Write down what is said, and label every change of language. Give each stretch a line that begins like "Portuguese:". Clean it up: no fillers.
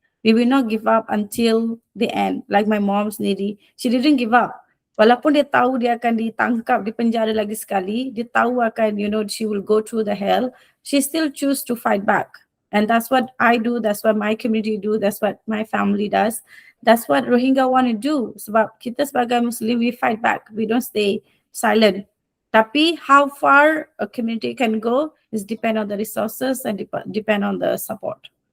English: We will not give up until the end. Like my mom
Malay: sendiri,
English: she didn't give up.
Malay: Walaupun dia tahu dia akan ditangkap, dipenjara lagi sekali, dia tahu akan,
English: you know, she will go through the hell, she still choose to fight back. And that's what I do, that's what my community do, that's what my family does. That's what Rohingya want to do.
Malay: Sebab kita sebagai Muslim,
English: we fight back. We don't stay silent.
Malay: Tapi
English: how far a community can go is depend on the resources and depend on the support.